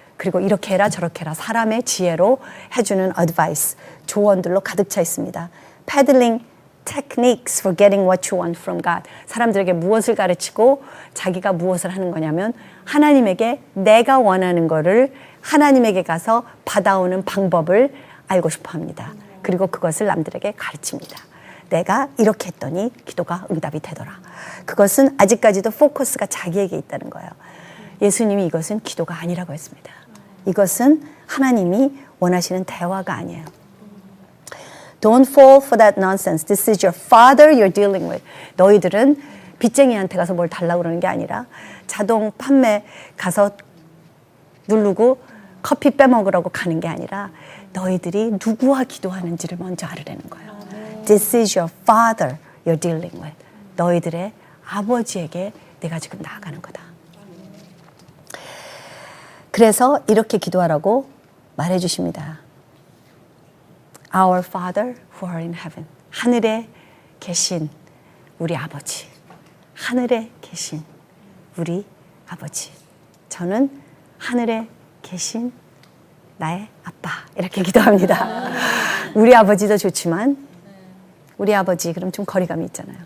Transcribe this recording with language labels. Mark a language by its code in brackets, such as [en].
[ko] 그리고 이렇게 해라 저렇게 해라 사람의 지혜로 해주는 advice, 조언들로 가득 차 있습니다. [en] Peddling techniques for getting what you want from God. [ko] 사람들에게 무엇을 가르치고 자기가 무엇을 하는 거냐면 하나님에게 내가 원하는 거를 하나님에게 가서 받아오는 방법을 알고 싶어 합니다. 그리고 그것을 남들에게 가르칩니다. 내가 이렇게 했더니 기도가 응답이 되더라. 그것은 아직까지도 포커스가 자기에게 있다는 거예요. 예수님이 이것은 기도가 아니라고 했습니다. 이것은 하나님이 원하시는 대화가 아니에요. [en] Don't fall for that nonsense. This is your father you're dealing with. [ko] 너희들은 빚쟁이한테 가서 뭘 달라고 그러는 게 아니라 자동 판매 가서 누르고 커피 빼먹으라고 가는 게 아니라 너희들이 누구와 기도하는지를 먼저 알으라는 거예요. [en] This is your father you're dealing with. [ko] 너희들의 아버지에게 내가 지금 나아가는 거다. 그래서 이렇게 기도하라고 말해 주십니다. [en] Our Father who are in heaven. [ko] 하늘에 계신 우리 아버지. 하늘에 계신 우리 아버지. 저는 하늘에 계신 나의 아빠. 이렇게 기도합니다. 우리 아버지도 좋지만 우리 아버지 그럼 좀 거리감이 있잖아요.